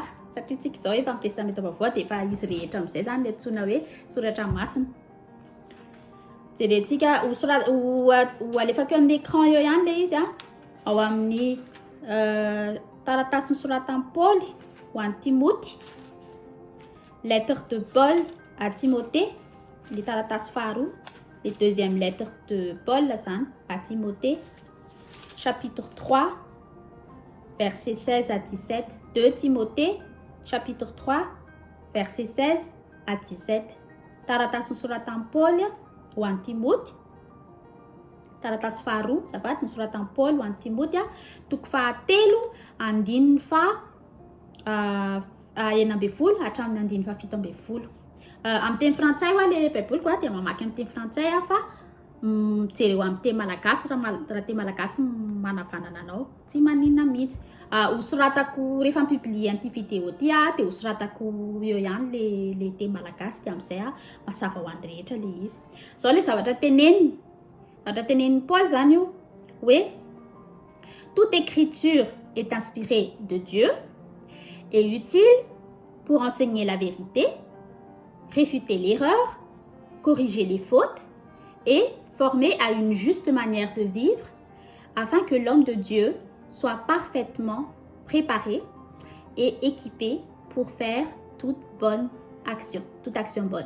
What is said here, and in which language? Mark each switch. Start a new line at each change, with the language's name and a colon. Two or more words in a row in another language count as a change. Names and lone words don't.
Malagasy: Satria tsika izao efa amin'ny testameta vaovao dia efa izy rehetra amin'izay zany le antsoina hoe soratra masina. Jerentsika ho alefako eo amin'ny écran eo ihany le izy a. Ao amin'ny taratasy nosoratan'i Paoly ho an'i Timoty.
French: Lettre de Paul à Timothée, le
Malagasy: taratasy faharoa,
French: le deuxième lettre de Paul zany à Timothée, chapitre 3, verset 16 à 17. 2 Timothée, chapitre 3, verset 16 à 17.
Malagasy: Taratasy nosoratan'i Paoly ho an'i Timoty. Taratasy faharoa, zavat nosoratan'i Paoly ho an'i Timoty, toko fahatelo andininy enina ambin'ny folo hatramin'ny andininy fafito ambin'ny folo. Amin'ny teny frantsay ho le baiboliko dia mamaky amin'ny teny frantsay fa mijery eo amin'ny teny malagasy raha teny malagasy manavanana anao tsy maninona mihitsy. Hosoratako rehefa mipiblie an'ity vidéo ty dia hosoratako eo ihany le teny malagasy dia amin'izay mazava ho an'ny rehetra le izy. Zao le zavatra tenenin'i Paul zany io hoe
French: toute écriture est inspirée de Dieu et utile pour enseigner la vérité, réfuter l'erreur, corriger les fautes et former à une juste manière de vivre afin que l'homme de Dieu soit parfaitement préparé et équipé pour faire toute action bonne.